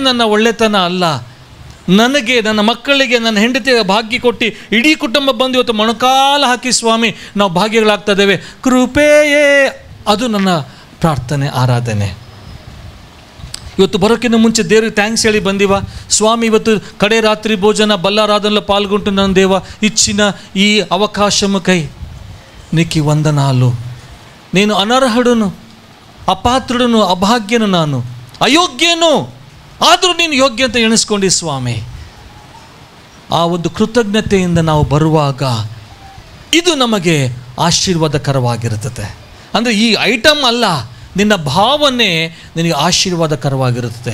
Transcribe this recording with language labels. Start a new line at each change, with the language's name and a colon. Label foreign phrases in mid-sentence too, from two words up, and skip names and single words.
Kannada: ನನ್ನ ಒಳ್ಳೆತನ ಅಲ್ಲ, ನನಗೆ, ನನ್ನ ಮಕ್ಕಳಿಗೆ, ನನ್ನ ಹೆಂಡತಿಗೆ ಭಾಗ್ಯ ಕೊಟ್ಟು ಇಡೀ ಕುಟುಂಬ ಬಂದು ಇವತ್ತು ಮೊಣಕಾಲು ಹಾಕಿ ಸ್ವಾಮಿ ನಾವು ಭಾಗ್ಯಗಳಾಗ್ತಾ ಇದ್ದೇವೆ. ಕೃಪೆಯೇ ಅದು ನನ್ನ ಪ್ರಾರ್ಥನೆ, ಆರಾಧನೆ. ಇವತ್ತು ಬರೋಕ್ಕಿಂತ ಮುಂಚೆ ದೇವ್ರಿಗೆ ಥ್ಯಾಂಕ್ಸ್ ಹೇಳಿ ಬಂದೀವ ಸ್ವಾಮಿ. ಇವತ್ತು ಕಡೆ ರಾತ್ರಿ ಭೋಜನ ಬಲ್ಲಾರಾಧನೆಲ್ಲ ಪಾಲ್ಗೊಂಡು ನನ್ನ ದೇವ ಇಚ್ಚಿನ ಈ ಅವಕಾಶಮಕೈ
Telugu: నీకు వందనాలు. నేను అనర్హుడును,
Kannada: ಅಪಾತ್ರುಡನು, ಅಭಾಗ್ಯನು, ನಾನು ಅಯೋಗ್ಯನು, ಆದರೂ ನೀನು ಯೋಗ್ಯ ಅಂತ ಎಣಿಸ್ಕೊಂಡು ಸ್ವಾಮಿ. ಆ ಒಂದು ಕೃತಜ್ಞತೆಯಿಂದ ನಾವು ಬರುವಾಗ ಇದು ನಮಗೆ ಆಶೀರ್ವಾದಕರವಾಗಿರುತ್ತದೆ. ಅಂದರೆ ಈ ಐಟಮ್ ಅಲ್ಲ, ನಿನ್ನ ಭಾವನೆ ನಿನಗೆ ಆಶೀರ್ವಾದಕರವಾಗಿರುತ್ತದೆ.